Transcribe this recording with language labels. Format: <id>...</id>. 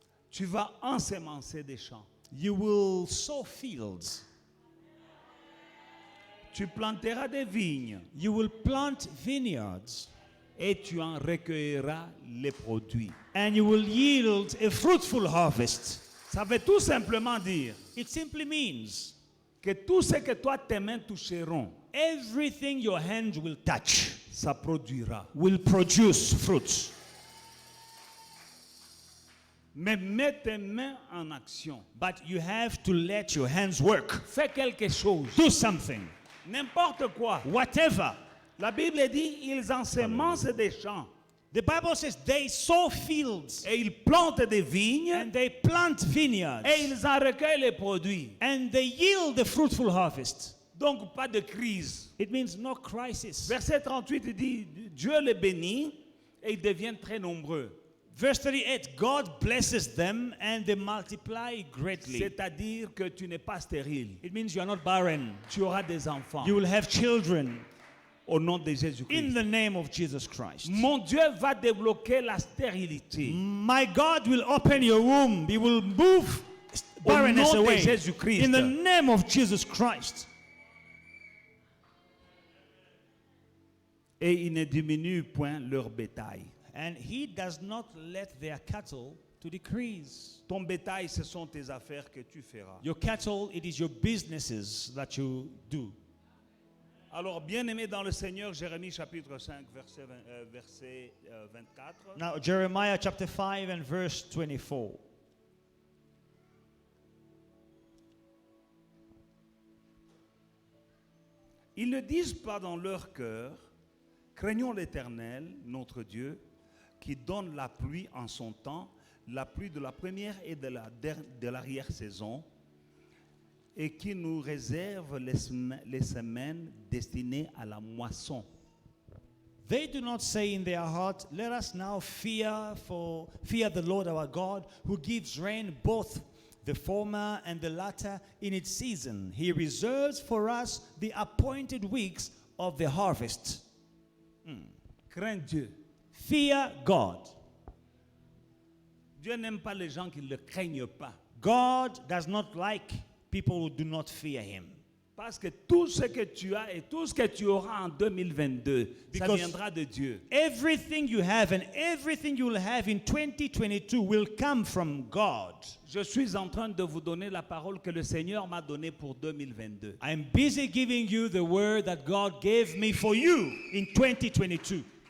<fr>tu vas ensemencer des champs.</fr> <en>you will sow fields,</en> <fr>Tu planteras des vignes</fr> <en>you will plant vineyards,</en> <fr>et tu en recueilleras les produits.</fr> <en>and you will yield a fruitful harvest.</en> <fr>Ça veut tout simplement dire</fr> <en>It simply means</en> <fr>que tout ce que toi tes mains toucheront,</fr> <en>everything your hand will touch</en> <fr>ça produira.</fr> <en>will produce fruits.</en> <fr>Mais mets tes mains en action.</fr> <en>But you have to let your hands work.</en> <fr>Fais quelque chose.</fr> <en>Do something.</en> <fr>N'importe quoi.</fr> <en>Whatever.</en> <fr>La Bible dit ils ensemencent des champs</fr> <en>The Bible says they sow fields</en> <fr>et ils plantent des vignes</fr> <en>and they plant vineyards</en> <fr>et ils en recueillent les produits.</fr> <en>and they yield the fruitful harvest.</en> <fr>Donc pas de crise.</fr> <en>It means no crisis.</en> <fr>Verset 38 dit Dieu les bénit et ils deviennent très nombreux.</fr> <en>Verse 38, God blesses them and they multiply greatly.</en> <fr>C'est-à-dire que tu n'es pas stérile.</fr> <en>It means you are not barren.</en> <fr>Tu auras des enfants.</fr> <en>You will have children</en> <fr>Au nom de</fr> <en>in</en> <fr>Jésus-Christ.</fr> <en>the name of Jesus Christ.</en> <fr>Mon Dieu va débloquer la stérilité.</fr> <en>My God will open your womb. He will move</en> <fr>Au</fr> <en>barrenness</en> <fr>nom de</fr> <en>away.</en> <fr>Jésus-Christ.</fr> <en>In the name of Jesus Christ.</en> <fr>Et ils ne diminuent point leur bétail.</fr> <en>And he does not let their cattle to decrease.</en> <fr>Ton bétail, ce sont tes affaires que tu feras.</fr> <en>Your cattle, it is your businesses that you do.</en> <fr>Alors, bien-aimé dans le Seigneur, Jérémie chapitre 5, verset 24.</fr> <en>Now, Jeremiah chapter 5 and verse 24.</en> <fr>Ils ne disent pas dans leur cœur, craignons l'Éternel, notre Dieu, qui donne la pluie en son temps, la pluie de la première et de l'arrière-saison, et qui nous réserve les semaines destinées à la moisson.</fr> <en>They do not say in their heart, let us now fear the Lord our God, who gives rain both the former and the latter in its season. He reserves for us the appointed weeks of the harvest.</en> <fr>Crains Dieu.</fr> <en>Fear God.</en> <fr>Dieu n'aime pas les gens qui ne le craignent pas.</fr> <en>God does not like people who do not fear him.</en> <fr>Parce que tout ce que tu as et tout ce que tu auras en 2022, ça</fr> <en>Because</en> <fr>viendra de Dieu.</fr> <en>Everything you have and everything you will have in 2022 will come from God.</en> <fr>Je suis en train de vous donner la parole que le Seigneur m'a donnée pour 2022.</fr> <en>I'm busy giving you the word that God gave me for you in 2022.</en>